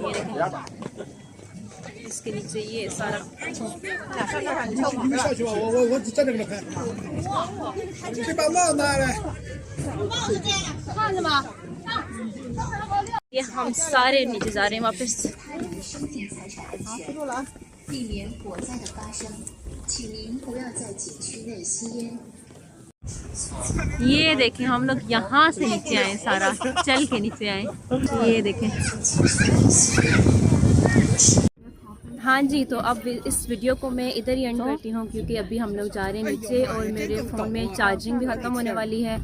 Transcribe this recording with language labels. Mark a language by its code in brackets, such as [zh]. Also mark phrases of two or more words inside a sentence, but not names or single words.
[hi] ये देखें, इसके नीचे ये सारा ये हम सारे नीचे जा रहे हैं वापस। [zh] 避免火灾的发生，请您不要在景区内吸烟。 [hi] ये देखें हम लोग यहाँ से नीचे आए, सारा चल के नीचे आए। ये देखें। हाँ जी, तो अब इस वीडियो को मैं इधर ही एंड करती हूँ क्योंकि अभी हम लोग जा रहे हैं नीचे और मेरे फ़ोन में चार्जिंग भी ख़त्म होने वाली है।